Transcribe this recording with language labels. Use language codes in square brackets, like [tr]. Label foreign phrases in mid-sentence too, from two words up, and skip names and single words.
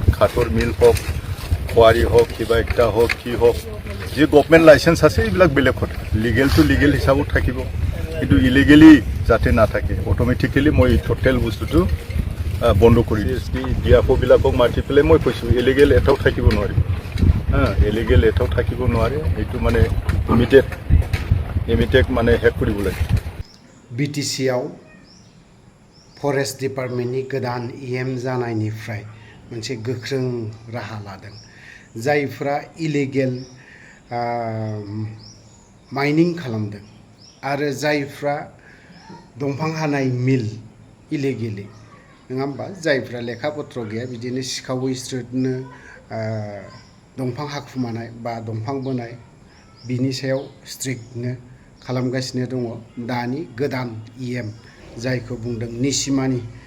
[as] ঘাটৰ মিল হওক কোৱাৰি হওক কিবা একটা হওক কি হওক যি [en] government licence [as] আছে এইবিলাক বেলেগ কথা লিগেলটো লিগেল হিচাপত থাকিব কিন্তু ইলিগেলি যাতে নাথাকে অট'মেটিকেলি মই টোটেল বস্তুটো বন্ধ কৰি দিছোঁ ডিএফঅ'বিলাকক মাতি পেলাই মই কৈছোঁ ইলিগেল এটাও থাকিব নোৱাৰিব ইলিগেল এটাও থাকিব নোৱাৰে এইটো মানে ইমিডিয়েট মানে শেষ কৰিব লাগে [brx] बिटिसिआव [en] forest department [brx] गोदान इएम जानायनिफ्राय मोनसे गोख्रों राहा लादों जायफ्रा इलिगेल माइनिं खालामदों आरो जायफ्रा दंफां हानाय मिल इलिगेलि नङा होमबा जायफ्रा लेखा पत्र गैया बिदिनो सिखावै स्ट्रिटनो दंफां हाखुमानाय बा दंफां बोनाय बिनि सायाव स्ट्रिक्टनो खालामगासिनो दङ दानि गोदान इएम जायखौ बुंदों निसिमानि